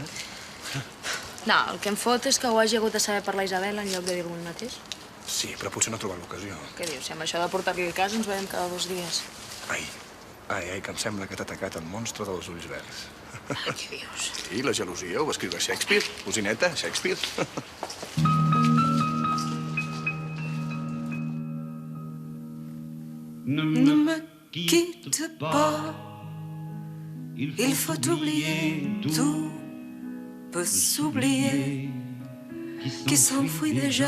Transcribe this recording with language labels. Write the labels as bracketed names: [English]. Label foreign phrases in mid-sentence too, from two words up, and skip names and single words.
[Catalan] No, el que em fot és que ho hagi hagut de saber per la Isabel en lloc de dir-ho ell mateix. Sí, però potser no ha trobat l'ocasió. Què dius? Si amb això de portar-li el cas ens veiem cada 2 dies. Ai, que em sembla que t'ha atacat el monstre dels ulls verds. Què dius? Sí, la gelosia ho va escriure Shakespeare. Cosineta, Shakespeare. [French] Ne me quitte pas. Il faut oublier, tout peut s'oublier, qui s'enfuit déjà.